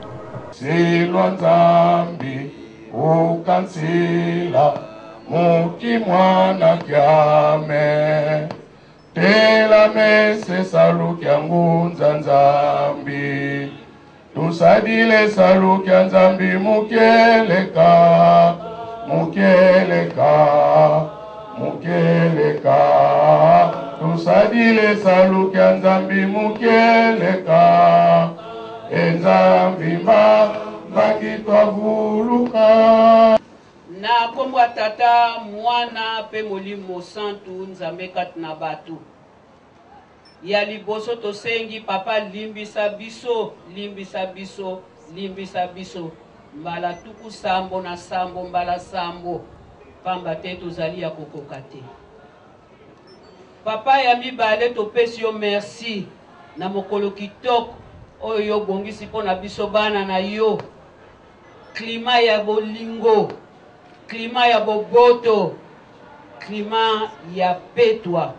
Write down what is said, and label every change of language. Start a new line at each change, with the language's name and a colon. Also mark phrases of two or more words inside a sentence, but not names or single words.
Kongo: Tusadile saluki ya Nzambi mukeleka, tusadile saluki ya Nzambi mukeleka, Nzambi mbaki twavuluka.
Lingala: Na kombo tata mwana pe molimo santu Nzambe kati na batu. Ya liboso tosengi papa limbisa biso mbala tuku sambo na sambo mbala sambo pamba te tozali ya kokoka te. Papa ya mibale topesi yo merci na mokolo kitoko oyo yo bongisi pona biso bana na yo. Klima ya bolingo, klima ya boboto, klima ya petwa.